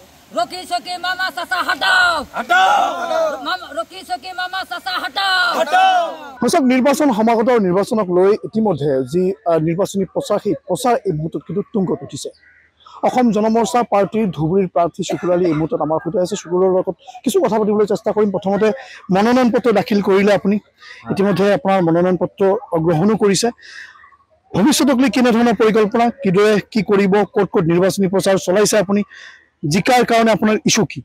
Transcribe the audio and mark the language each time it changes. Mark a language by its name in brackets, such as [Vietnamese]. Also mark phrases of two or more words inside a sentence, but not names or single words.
[Hindi] रोकी सके मामा चाचा हटाओ रोकी सके मामा चाचा हटाओ [Assamese] সব নিৰ্বাচন সমাগত নিৰ্বাচনক লৈ ইতিমধ্যে যি নিৰ্বাচনী প্ৰচাৰ সেই প্ৰচাৰ এই মুহূৰ্তত কিন্তু তুংগত উঠিছে অসম জনমৰ্চা পাৰ্টিৰ ধুবুৰীৰ প্ৰাৰ্থী শুকুৰ আলী এই মুহূৰ্তত আমাৰ সৈতে আছে শুকুৰৰ লগত কিছু কথা পাতিবলৈ চেষ্টা কৰিম প্ৰথমতে মনোনয়ন পত্ৰ দাখিল কৰিলে আপুনি ইতিমধ্যে আপোনাৰ মনোনয়ন পত্ৰ গ্ৰহণো কৰিছে ভৱিষ্যতক লৈ কেনেধৰণৰ পৰিকল্পনা কিদৰে কি কৰিব ক'ত ক'ত নিৰ্বাচনী প্ৰচাৰ চলাইছে আপুনি জিকাৰ কাৰণে আপোনাৰ ইছ্যু কি